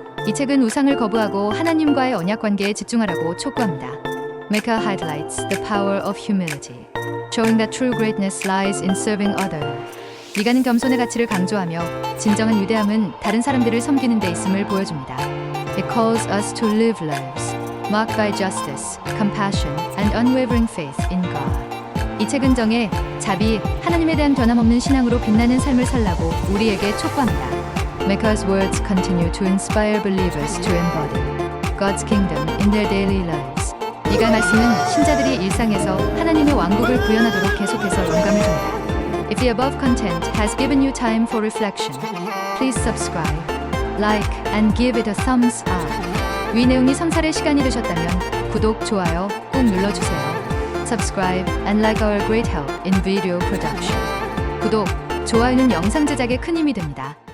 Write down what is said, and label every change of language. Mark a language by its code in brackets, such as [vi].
[ko] 이 책은 우상을 거부하고 하나님과의 언약 관계에 집중하라고 촉구합니다. [en] Micah highlights the power of humility, showing that true greatness lies in serving others. [ko] 미가는 겸손의 가치를 강조하며 진정한 위대함은 다른 사람들을 섬기는 데 있음을 보여줍니다. [en] It calls us to live lives marked by justice, compassion, and unwavering faith in God. [ko] 이 책은 정의, 자비, 하나님에 대한 변함없는 신앙으로 빛나는 삶을 살라고 우리에게 촉구합니다. [en] Micah's words continue to inspire believers to embody God's kingdom in their daily lives. [ko] 미가 말씀은 신자들이 일상에서 하나님의 왕국을 구현하도록 계속해서 영감을 줍니다. [en] If the above content has given you time for reflection, please subscribe, like, and give it a thumbs up. [ko] 위 내용이 성찰의 시간이 되셨다면 구독, 좋아요 꼭 눌러주세요. [en] Subscribe and like our great help in video production. [ko] 구독, 좋아요는 영상 제작에 큰 힘이 됩니다.